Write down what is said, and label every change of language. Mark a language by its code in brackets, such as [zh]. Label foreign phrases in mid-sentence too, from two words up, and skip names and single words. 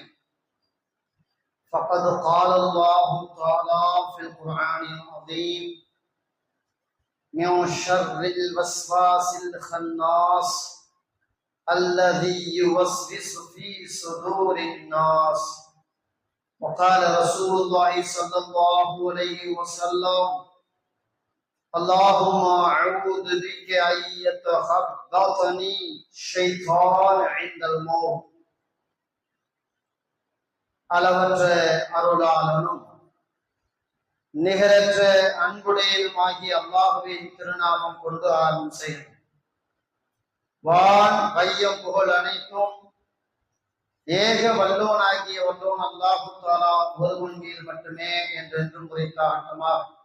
[ar] فقد قال الله تعالى في القرآن العظيم: من شر الوسواس الخناس الذي يوسوس في صدور الناس. وقال رسول الله صلى الله عليه وسلم: اللهم أعوذ بك أن يتخبطني الشيطان عند الموت. [ta] அளவற்ற அருளாளனும் நிகரற்ற அன்புடையதுமாகிய அல்லாஹ்வின் திருநாமம் கொண்டு ஆரம்பம் செய்யும். வான் வையம் புகழ் அனைத்தும் ஏக வல்லோனாகிய வல்லோன் [ar] الله تعالى [ta] ஒருவன் கீழ் மட்டுமே என்றென்றும் உரைத்தாட்டமாக